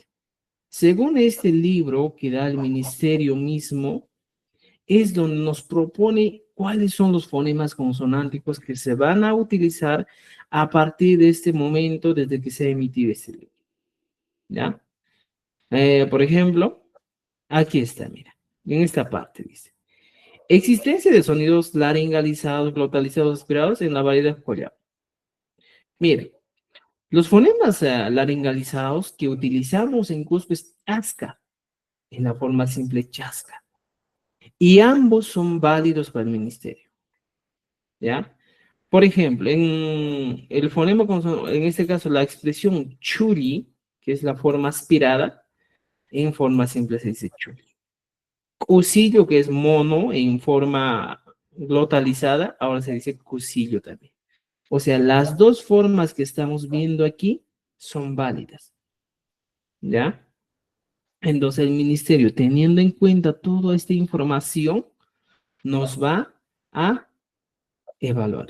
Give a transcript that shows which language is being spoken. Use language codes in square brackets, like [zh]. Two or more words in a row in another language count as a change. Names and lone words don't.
[es] Según este libro que da el ministerio mismo, es donde nos propone cuáles son los fonemas consonánticos que se van a utilizar a partir de este momento desde que se ha emitido este libro. ¿Ya? Por ejemplo, aquí está, mira, en esta parte dice, existencia de sonidos laringalizados, glotalizados, aspirados en la variedad collao. Mire, los fonemas laringalizados que utilizamos en Cusco es asca, en la forma simple chasca. Y ambos son válidos para el ministerio. ¿Ya? Por ejemplo, en el fonema, en este caso, la expresión churi, que es la forma aspirada, en forma simple se dice churi. Cusillo, que es mono en forma glotalizada, ahora se dice cusillo también. O sea, las dos formas que estamos viendo aquí son válidas. ¿Ya? Entonces el ministerio, teniendo en cuenta toda esta información, nos va a evaluar.